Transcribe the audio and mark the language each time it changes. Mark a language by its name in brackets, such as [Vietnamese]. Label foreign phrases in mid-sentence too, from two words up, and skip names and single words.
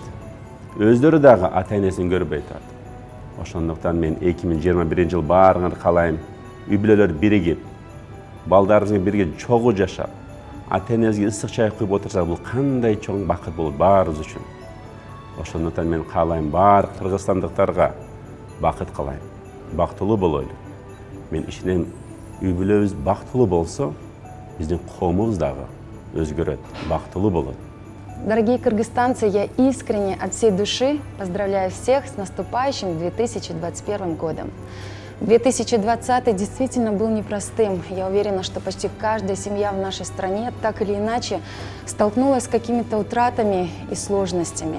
[Kyrgyz] Өздөрү дагы ата энесин көрбөй турат. Ошондуктан мен 2021 жыл баарыңарды каалайм, үй бүлөлөр биригип, балдарыңызга бирге чогуу жашап, ата энеңизге ысык чай куюп отурсак, бул кандай чоң бакыт болот баарыбыз үчүн. Ошондуктан мен каалайм, баар кыргызстандыктарга бакыт каалайм, бактылуу болойлу. Мен ишенем, үй бүлөбүз бактылуу болсо, биздин коомубуз дагы өзгөрөт, бактылуу болот. [Russian] Дорогие кыргызстанцы, я искренне от всей души поздравляю всех с наступающим 2021 годом. 2020 действительно был непростым. Я уверена, что почти каждая семья в нашей стране так или иначе столкнулась с какими-то утратами и сложностями.